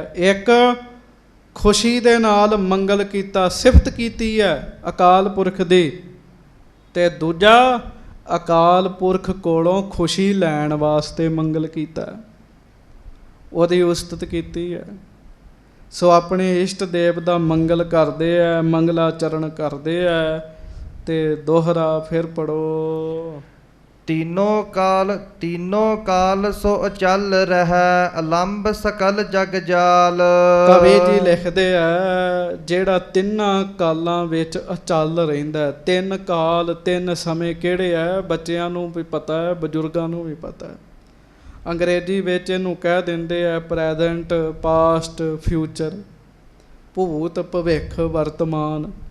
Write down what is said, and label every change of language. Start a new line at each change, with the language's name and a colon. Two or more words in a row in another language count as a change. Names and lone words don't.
Punjabi: ਇੱਕ ਖੁਸ਼ੀ ਦੇ ਨਾਲ ਮੰਗਲ ਕੀਤਾ, ਸਿਫਤ ਕੀਤੀ ਹੈ ਅਕਾਲ ਪੁਰਖ ਦੀ, ਤੇ ਦੂਜਾ ਅਕਾਲ ਪੁਰਖ ਕੋਲੋਂ ਖੁਸ਼ੀ ਲੈਣ ਵਾਸਤੇ ਮੰਗਲ ਕੀਤਾ, ਉਹਦੀ ਉਸਤਤ ਕੀਤੀ ਹੈ। ਸੋ ਆਪਣੇ ਇਸ਼ਟ ਦੇਵ ਦਾ ਮੰਗਲ ਕਰਦੇ ਆ, ਮੰਗਲਾਚਰਨ ਕਰਦੇ ਆ। ਤੇ ਦੋਹਰਾ ਫਿਰ ਪੜੋ।
Hindi: तीनों काल सो अचल रहै, अलंब सकल जग जाल।
Punjabi: ਕਵੀ ਜੀ ਲਿਖਦੇ ਆ ਜਿਹੜਾ ਤਿੰਨਾਂ ਕਾਲਾਂ ਵਿੱਚ ਅਚਲ ਰਹਿੰਦਾ। ਤਿੰਨ ਕਾਲ, ਤਿੰਨ ਸਮੇਂ ਕਿਹੜੇ ਆ? ਬੱਚਿਆਂ ਨੂੰ ਵੀ ਪਤਾ ਹੈ, ਬਜ਼ੁਰਗਾਂ ਨੂੰ ਵੀ ਪਤਾ ਹੈ। ਅੰਗਰੇਜ਼ੀ ਵਿੱਚ ਇਹਨੂੰ ਕਹਿ ਦਿੰਦੇ ਆ
English: present, past, future,
Punjabi: ਭੂਤ, ਭਵਿੱਖ, ਵਰਤਮਾਨ।